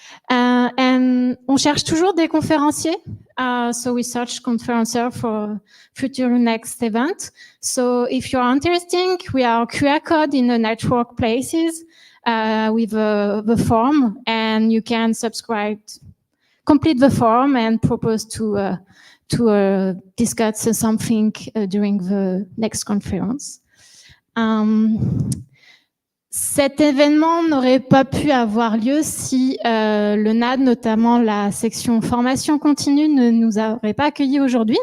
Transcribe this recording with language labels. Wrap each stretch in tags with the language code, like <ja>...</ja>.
<fr>And on cherche toujours des conférenciers.</fr> <en>So we search conferencer for future next event. So if you're interested, we are QR code in the network places. With the form, and you can complete the form and propose to discuss something during the next conference.</en> <fr>Cet événement n'aurait pas pu avoir lieu si le NAD, notamment la section formation continue, ne nous aurait pas accueillis aujourd'hui.</fr>